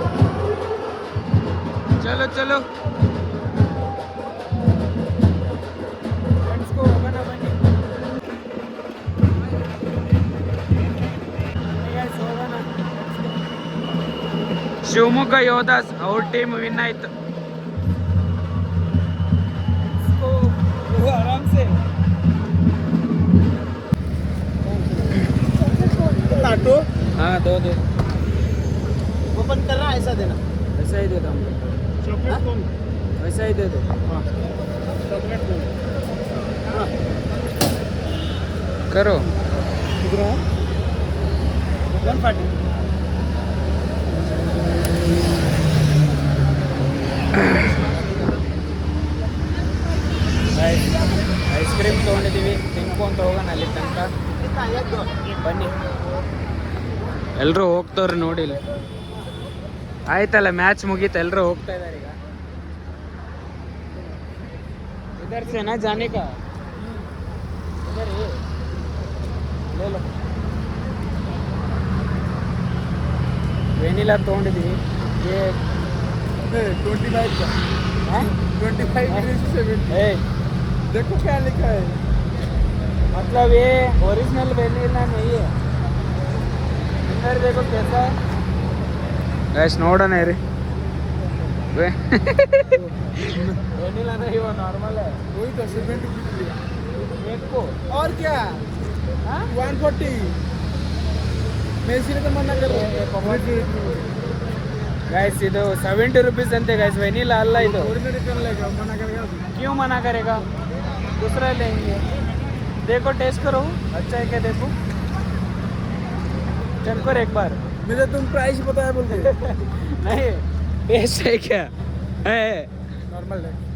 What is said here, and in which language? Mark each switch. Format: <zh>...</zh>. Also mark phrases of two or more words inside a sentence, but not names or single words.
<hi>चलो चलो</hi> <kn>ಹೋಗೋಣ ಬನ್ನಿ. ಶಿವಮೊಗ್ಗ ಯೋಧಾಸ್ ಅವ್ರ</kn> <en>team win</en> <kn>ಆಯ್ತು.</kn> <hi>आराम से ऑटो हाँ दो ओपन कर रहा है, ऐसा देना। वैसा ही दे दो हमको, चॉकलेट कौन? वैसा ही दे दो. हाँ चॉकलेट कौन? हाँ करो. कितना है? 140.</hi> <en>ice cream</en> <kn>ತೊಗೊಂಡಿದ್ದೀವಿ, ತಿನ್ಕೊಂತ ಹೋಗೋಣ ಅಲ್ಲಿ ತನಕ. ಬನ್ನಿ ಎಲ್ಲರೂ ಹೋಗ್ತವ್ರಿ ನೋಡಿ. ಇಲ್ಲಿ ಆಯ್ತಲ್ಲ ಮ್ಯಾಚ್ ಮುಗೀತು, ಎಲ್ಲರೂ ಹೋಗ್ತಾ ಇದ್ದಾರೆ ಈಗ.</kn> <hi>इधर से ना जाने का, इधर ही ले लो.</hi> <kn>ವೆನಿಲಾ ತೊಗೊಂಡಿದ್ದೀವಿ.</kn> <hi>25 का, हाँ? 25 70. देखो क्या लिखा है. मतलब ये</hi> <en>original vanilla</en> <hi>नहीं है. इधर देखो कैसा है गैस,</hi> <kn>ನೋಡೋಣ ಇರಿ.</kn> <hi>वेनिला नहीं, वो नॉर्मल है. वही तो 70 एक को और क्या. हाँ? 140 मैं इसीलिए तो मना कर रहा हूँ.</hi> <kn>गैस ಇದು 70 रुपीस ಅಂತೆ गैस, वेनिला ಅಲ್ಲ ಇದು.</kn> <hi>ओरिजिनल कर लेगा, मना करेगा. क्यों मना करेगा, दूसरा लेंगे. देखो टेस्ट करो, अच्छा है क्या देखो, चल कर एक बार. मुझे तुम प्राइस बताया बोलते. नहीं टेस्ट है क्या है. नॉर्मल है.</hi>